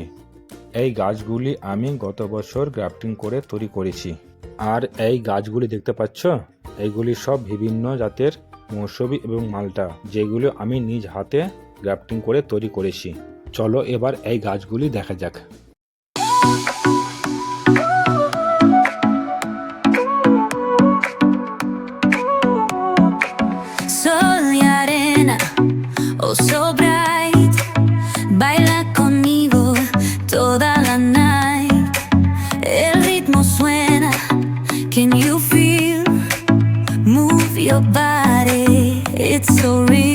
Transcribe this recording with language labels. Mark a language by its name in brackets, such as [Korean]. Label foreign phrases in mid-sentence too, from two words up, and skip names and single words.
[Bangla] এই গাছগুলি আমি গত বছর গ্রাফটিং করে তৈরি করেছি। আর এই গাছগুলি দেখতে পাচ্ছ, এইগুলি সব বিভিন্ন জাতের মৌসুমি এবং মালটা, যেগুলো আমি নিজ হাতে গ্রাফটিং করে তৈরি করেছি। চলো এবার এই গাছগুলি দেখা যাক। [Spanish] Sol y arena, [English] oh so bright, [Spanish] baila conmigo toda la night. El ritmo suena, [English] can you feel? Move your body, it's so